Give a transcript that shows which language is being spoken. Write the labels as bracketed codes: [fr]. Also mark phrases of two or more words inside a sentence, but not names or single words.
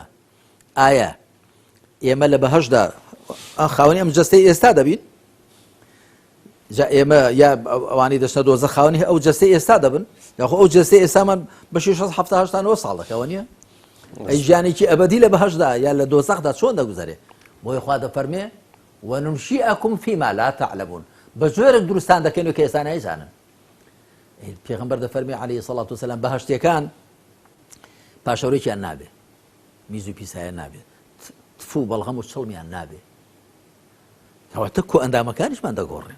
[ckb] ئایا ئێمە لە بەهەشدا خاوەنی ئەم جەستەی ئێستا دەبین؟ جا ئێمە یا ئەوانی دەچنە دۆزە خاوەنی ئەو جەستەی ئێستا دەبن، یاخۆ ئەو جەستەی ئێستامان بە 679 ساڵ دەکەوە نییە؟ ئەی ژیانێکی ئەبەدی لە بەهەشدا یا لە دۆزەخدا چۆن دەگوزارێ؟ بۆی خوا دەفەرمێ [ar] وننشئكم فيما لا تعلمون، [ckb] بە جۆرێک دروستان دەکەین کە ئێستا نایزانن. پێغەمبەر دەفەرمێ [ar] عەلەیهی سەڵات وسەلام [ckb] بەهەشتیەکان پاشەوڕێکیان نابێ، میز و پیسایان نابێ، تف و بەڵغەم و چڵمیان نابێ، کەواتە کۆ ئەندامەکانیشمان دەگۆڕێن.